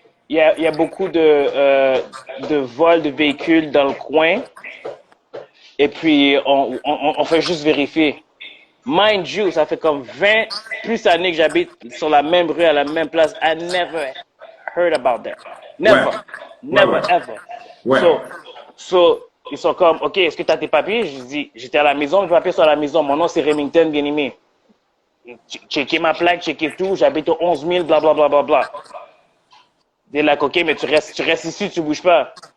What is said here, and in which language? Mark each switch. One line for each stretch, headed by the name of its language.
French: Il y a beaucoup de vols de véhicules dans le coin. Et puis, on fait juste vérifier.
English: Mind you,
French: ça fait comme 20 plus années que j'habite sur la même rue, à la même place.
English: I never heard about that. Never.
French: Ouais.
English: Never,
French: Ouais, ouais.
English: ever.
French: Ouais. So, ils sont comme, OK, est-ce que tu as tes papiers? Je dis, j'étais à la maison, mes papiers sont à la maison. Mon nom, c'est Remington, bien aimé. Checker ma plaque, checker tout. J'habite au 11 000, blablabla. Bla, bla, bla.
English: They're like, OK,
French: mais tu restes ici, tu bouges pas.